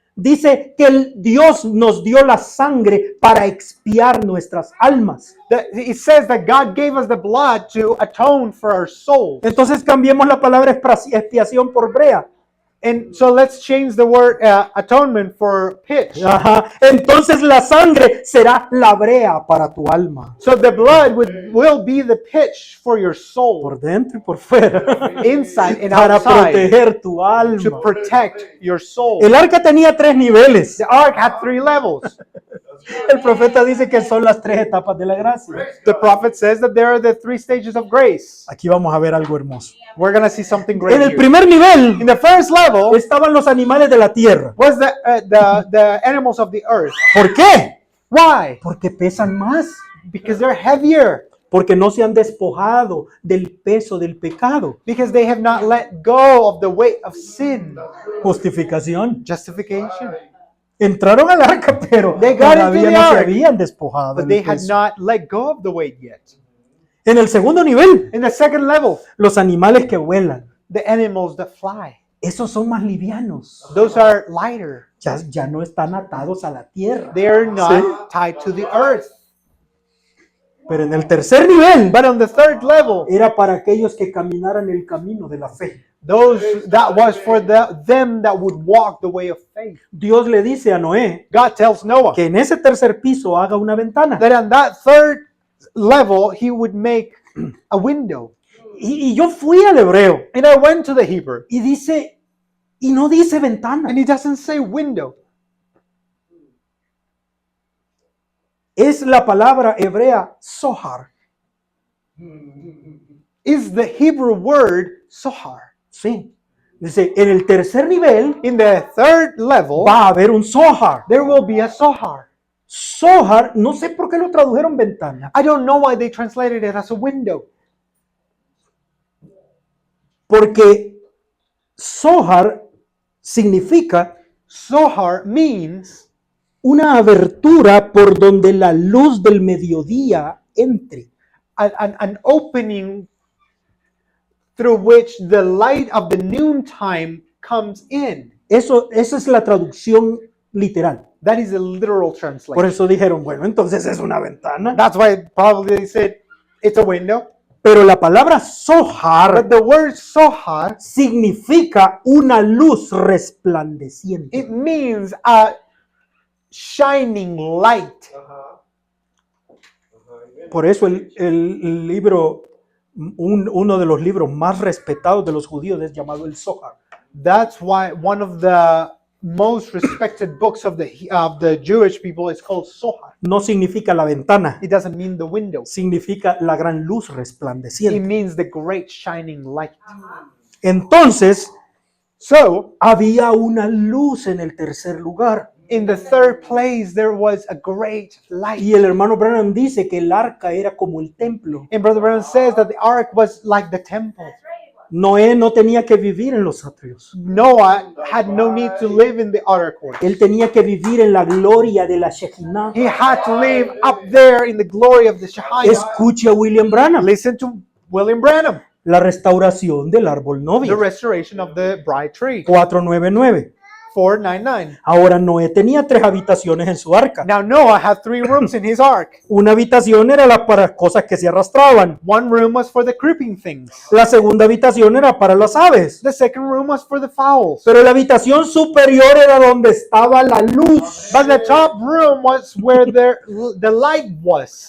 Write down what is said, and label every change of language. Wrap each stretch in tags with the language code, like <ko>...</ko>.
<es>dice que Dios nos dio la sangre para expiar nuestras almas.</es> <en>it says that God gave us the blood to atone for our souls.</en> <es>Entonces cambiemos la palabra expiación por brea.</es> <en>And so let's change the word atonement for pitch.</en> <es>Ajá. Entonces la sangre será la brea para tu alma.</es> <en>So the blood will be the pitch for your soul,</en> <es>Por dentro y por fuera.</es> <en>inside and</en> <es>Para</es> <en>outside,</en> <es>proteger tu</es> <en>to</en> <es>alma.</es> <en>protect your soul.</en> <es>El arca tenía 3 niveles.</es> <en>The ark had 3 levels.</en> <es>El profeta dice que son las 3 etapas de la gracia.</es> <en>The prophet says that there are the 3 stages of grace.</en> <es>Aquí vamos a ver algo hermoso.</es> <en>We're going to see something great</en> <es>En el</es> <en>here.</en> <es>primer nivel</es> <en>In the first level</en> <es>estaban los animales de la tierra.</es> <en>was the animals of the earth.</en> <es>¿Por qué?</es> <en>Why?</en> <es>Porque pesan más.</es> <en>Because they're heavier.</en> <es>porque no se han despojado del peso del pecado.</es> <en>Because they have not let go of the weight of sin.</en> <es>Justificación.</es> <en>Justification.</en> <es>Entraron al arca, pero</es> <en>They got into</en> <es>todavía</es> <en>the</en> <es>no se</es> <en>ark,</en> <es>habían despojado</es> <en>But</en> <es>del</es> <en>they had</en> <es>peso.</es> <en>not let go of the weight yet.</en> <es>En el segundo nivel,</es> <en>In the second level,</en> <es>los animales que vuelan,</es> <en>the animals that fly.</en> <es>esos son más livianos.</es> <en>Those are lighter.</en> <es>Ya no están atados a la tierra.</es> <en>They are not</en> <es>Sí.</es> <en>tied to the earth.</en> <es>Pero en el tercer nivel,</es> <en>But on the third level,</en> <es>era para aquellos que caminaran el camino de la fe.</es> <en>that was for them that would walk the way of faith.</en> <es>Dios le dice a Noé</es> <en>God tells Noah</en> <es>que en ese tercer piso haga una ventana.</es> <en>that on that third level he would make a window.</en> <es>Y yo fui al hebreo</es> <en>And I went to the Hebrew,</en> <es>y dice, y no dice ventana,</es> <en>and he doesn't say window.</en> <es>es la palabra hebrea sohar.</es> <en>Is the Hebrew word sohar.</en> <es>Sí. Dice, en el tercer nivel</es> <en>In the third level,</en> <es>va a haber un sohar.</es> <en>there will be a sohar.</en> <es>Sohar, no sé por qué lo tradujeron ventana,</es> <en>I don't know why they translated it as a window.</en> <es>porque sohar significa</es> <en>Sohar means</en> <es>una abertura por donde la luz del mediodía entre.</es> <en>an opening through which the light of the noontime comes in.</en> <es>Esa es la traducción literal.</es> <en>That is a literal</en> <es>Por</es> <en>translation.</en> <es>eso dijeron, bueno, entonces es una ventana.</es> <en>That's why probably they said it's a window.</en> <es>Pero la palabra sohar</es> <en>But the word sohar,</en> <es>significa una luz resplandeciente.</es> <en>it means a shining light.</en> <es>Por eso el libro, uno de los libros más respetados de los judíos es llamado el Zohar.</es> <en>That's why one of the most respected books of the Jewish people is called Zohar.</en> <es>No significa la ventana,</es> <en>It doesn't mean the window.</en> <es>significa la gran luz</es> <en>It</en> <es>resplandeciente.</es> <en>means the great shining light.</en> <es>Entonces,</es> <en>So,</en> <es>había una luz en el tercer lugar.</es> <en>in the third place, there was a great light.</en> <es>Y el hermano Branham dice que el arca era como el templo.</es> <en>And Brother Brown says that the ark was like the temple.</en> <es>Noé no tenía que vivir en los atrios.</es> <en>Noah had no need to live in the outer court.</en> <es>Él tenía que vivir en la gloria de la Shekinah.</es> <en>He had to live up there in the glory of the Shekinah.</en> <es>Escuche a William Branham.</es> <en>Listen to William Branham,</en> <es>La restauración del árbol</es> <en>the</en> <es>novio.</es> <en>restoration of the bride tree.</en> <es>499.</es> <en>499.</en> <es>Ahora Noé tenía 3 habitaciones en su arca.</es> <en>Now Noah had 3 rooms in his ark.</en> <es>Una habitación era para cosas que se arrastraban.</es> <en>One room was for the creeping things.</en> <es>La segunda habitación era para las aves.</es> <en>The second room was for the fowls.</en> <es>Pero la habitación superior era donde estaba la luz.</es> <en>But the top room was where the light was.</en>